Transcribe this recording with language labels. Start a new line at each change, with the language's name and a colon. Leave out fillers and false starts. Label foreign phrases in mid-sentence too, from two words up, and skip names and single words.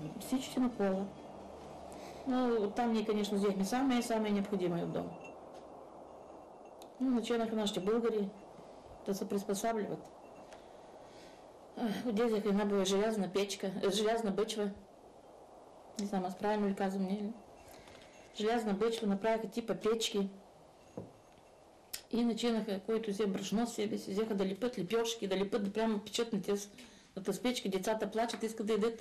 Bulgarian: Всички на пола. Но там ние, конечно, взехме
Russian: самое необходимое
Bulgarian: от дома. Ну, начинаха нашите българи да се приспосабливат. Отдезаха една была желязна печка, желязна бъчва. Не знам, аз правилно ли казвам, не. Желязна бъчва направиха
Russian: типа печки.
Bulgarian: И начинаха, който взе брашно себе си, взеха да лепят лепешки, да лепят, да прямо печат на тези с печки, децата плачат, искат да едат.